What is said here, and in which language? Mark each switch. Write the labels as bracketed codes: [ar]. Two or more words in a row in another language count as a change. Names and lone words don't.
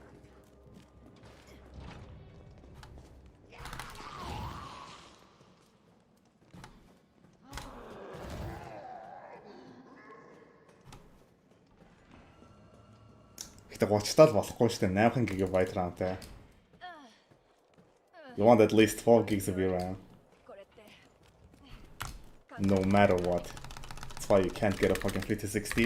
[mn] Гэтэ 30-таа л болохгүй шүү дээ. 8 GB RAM-тай. [en] You want at least 4 gigs of RAM. No matter what. That's why you can't get a fucking 5060.